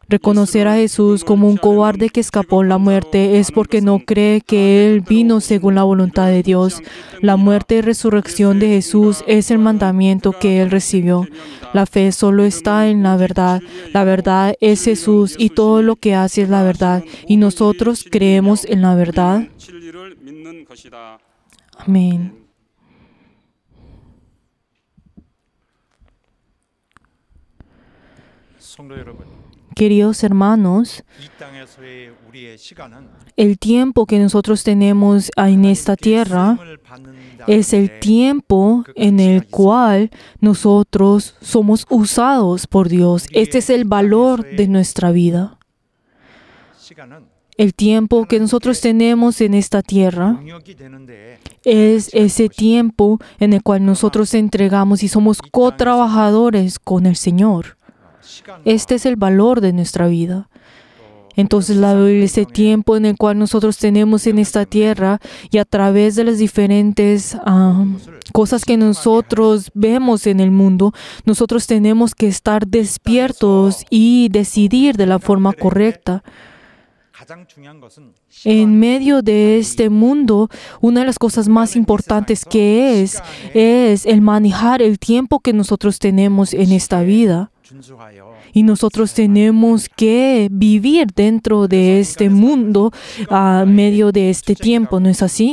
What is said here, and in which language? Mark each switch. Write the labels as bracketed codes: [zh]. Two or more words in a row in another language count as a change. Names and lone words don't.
[es] Reconocer a Jesús como un cobarde que escapó la muerte es porque no cree que Él vino según la voluntad de Dios. La muerte y resurrección de Jesús es el mandamiento que Él recibió. La fe solo está en la verdad. La verdad es Jesús y todo lo que hace es la verdad. Y nosotros creemos en la verdad. [ko] 진리를 믿는 것이다. [es] Amén. [ko] 성도 여러분, [es] Queridos hermanos, [ko] 이 땅에서의 우리의 시간은 [es] el tiempo que nosotros tenemos en esta tierra [ko] 쓰임을 받는다는 [es] es el [ko] 데 [es] tiempo en el cual nosotros somos usados por Dios. Este es el valor de nuestra vida. [ko] 시간은 [es] El tiempo que nosotros tenemos en esta tierra [ko] 능력이 되는데 [es] es ese tiempo en el cual nosotros entregamos y somos cotrabajadores con el Señor. [ko] 시간과 [es] Este es el valor de nuestra vida. Entonces la Biblia es el tiempo en el cual nosotros tenemos en esta tierra y a través de las diferentes cosas que nosotros vemos en el mundo, nosotros tenemos que estar despiertos y decidir de la forma correcta. [ko] 가장 중요한 것은 [es] En medio de este mundo, una de las cosas más importantes que es el manejar el tiempo que nosotros tenemos en esta vida. [ko] 준수하여 [es] Y nosotros tenemos que vivir dentro de este mundo a medio de este tiempo, ¿no es así?